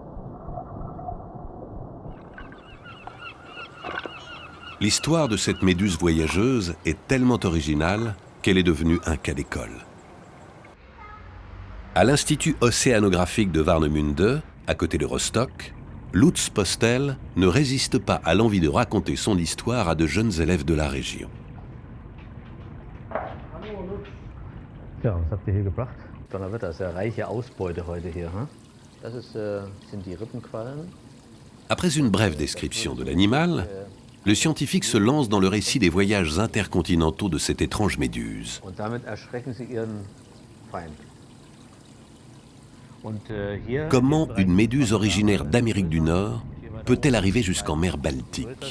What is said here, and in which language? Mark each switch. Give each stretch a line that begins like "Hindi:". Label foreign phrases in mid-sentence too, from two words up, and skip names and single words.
French: L'histoire de cette méduse voyageuse est tellement originale qu'elle est devenue un cas d'école. À l'Institut océanographique de Warnemünde, à côté de Rostock, Lutz Postel ne résiste pas à l'envie de raconter son histoire à de jeunes élèves de la région.
German: Ja, was habt ihr hier gebracht? Donnerwetter, ist ja reiche Ausbeute heute hier. Das sind die Rippenquallen.
French: Après une brève description de l'animal, le scientifique se lance dans le récit des voyages intercontinentaux de cette étrange méduse. Comment une méduse originaire d'Amérique du Nord peut-elle arriver jusqu'en mer Baltique?